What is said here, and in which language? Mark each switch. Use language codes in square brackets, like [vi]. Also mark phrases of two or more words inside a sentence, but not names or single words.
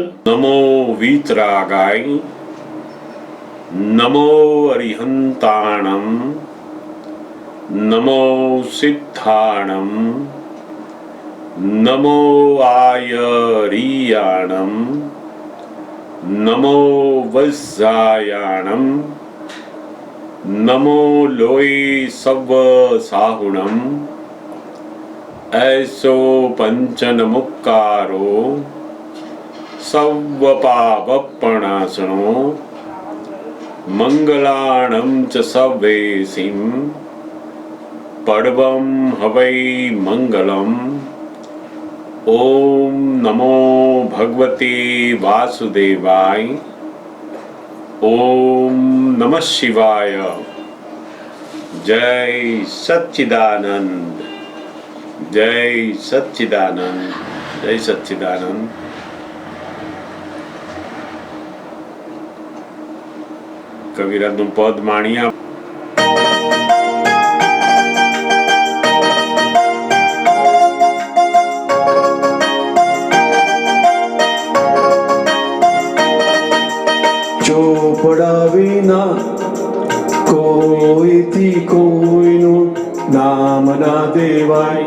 [pra] નમો વીતરાગાય, નમો અરિહંતાણમ, નમો સિદ્ધાણમ, નમો આયરિયાણમ, નમો વજ્જાયાણમ, નમો લોય સવ સાહુણમ, ऐसो पंचन मुक्कारो सव पावपणासनो मंगलाणं च सवेसिं पडवं हवै मंगलम. [sa] ओम नमो भगवते वासुदेवाय. ओम नमः शिवाय. [hi] जय सच्चिदानंद. जय सच्चिदानंद. जय सच्चिदानंद. [gu] કવિરાજનું પદ માણ્યા. ચોપડા વિના કોઈથી કોઈનું નામ ના દેવાય.